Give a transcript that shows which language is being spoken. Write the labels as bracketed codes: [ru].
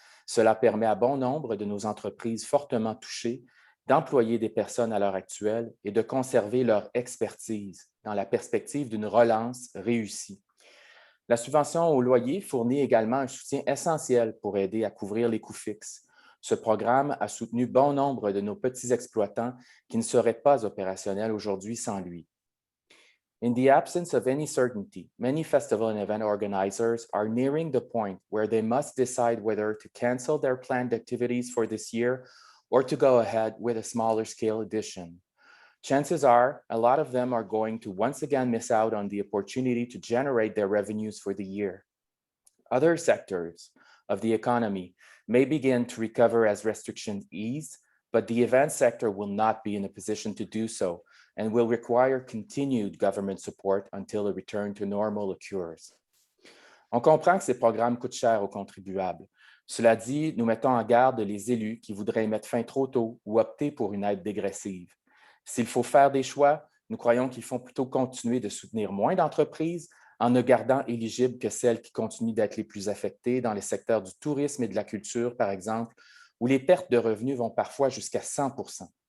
[fr] Cela permet à bon nombre de nos entreprises fortement touchées d'employer des personnes à l'heure actuelle et de conserver leur expertise dans la perspective d'une relance réussie. La subvention au loyer fournit également un soutien essentiel pour aider à couvrir les coûts fixes. Ce programme a soutenu bon nombre de nos petits exploitants qui ne seraient pas opérationnels aujourd'hui sans lui. [en] In the absence of any certainty, many festival and event organizers are nearing the point where they must decide whether to cancel their planned activities for this year or to go ahead with a smaller scale edition. Chances are a lot of them are going to once again miss out on the opportunity to generate their revenues for the year. Other sectors of the economy may begin to recover as restrictions ease, but the event sector will not be in a position to do so and will require continued government support until a return to normal occurs. [fr] On comprend que ces programmes coûtent cher aux contribuables. Cela dit, nous mettons en garde les élus qui voudraient y mettre fin trop tôt ou opter pour une aide dégressive. S'il faut faire des choix, nous croyons qu'il faut plutôt continuer de soutenir moins d'entreprises en ne gardant éligibles que celles qui continuent d'être les plus affectées dans les secteurs du tourisme et de la culture, par exemple, où les pertes de revenus vont parfois jusqu'à 100%.